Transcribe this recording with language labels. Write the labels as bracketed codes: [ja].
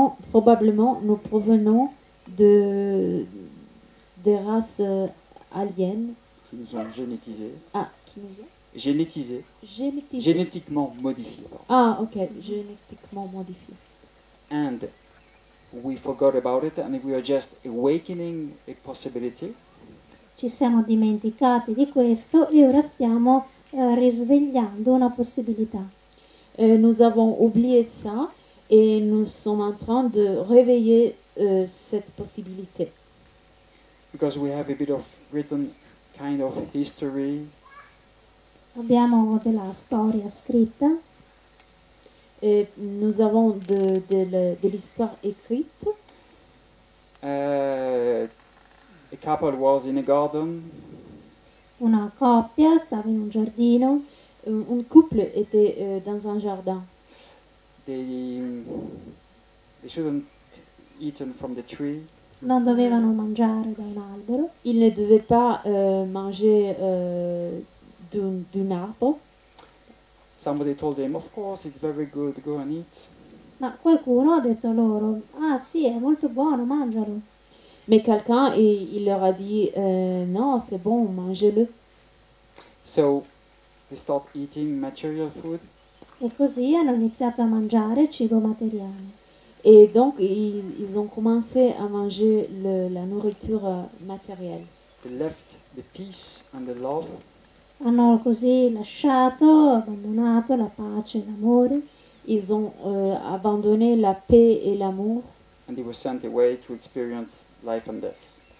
[fr] probablement nous provenons des races aliens. Qui nous ont génétisés. Ah, qui nous ont Génétisés. génétisés. Génétiquement modifiés. pardon. Ah, ok, génétiquement modifiés. [en] And we forgot about it, and we are just awakening a possibility. [it] Ci siamo dimenticati di questo e ora stiamo risvegliando una possibilità. [fr] Nous avons oublié ça et nous sommes en train de réveiller cette possibilité. [en] Because we have a bit of written kind of history. [it] Abbiamo della storia scritta, [fr] Et nous avons de l'histoire écrite. [en] A couple was in a garden. [it] una coppia stava in un giardino, [fr] Un couple était dans un jardin. [en] They shouldn't eaten from the tree. [it] non dovevano mangiare da un albero, [fr] Ils ne devaient pas manger d'un arbre. [en] Somebody told them, of course, it's very good, go and eat. [it] ma qualcuno ha detto loro, ah sì, è molto buono, mangialo. [fr] Mais quelqu'un, il leur a dit, non, c'est bon, mangez-le. [en] So they start eating material food. [it] E così hanno iniziato a mangiare cibo materiale. [fr] Et donc, ils ont commencé à manger la nourriture matérielle. [en] They left the peace and the love. [it] Hanno così lasciato, abbandonato la pace e l'amore [fr] Ils ont abandonné la paix et l'amour. [en] And they were sent away to experience life and death.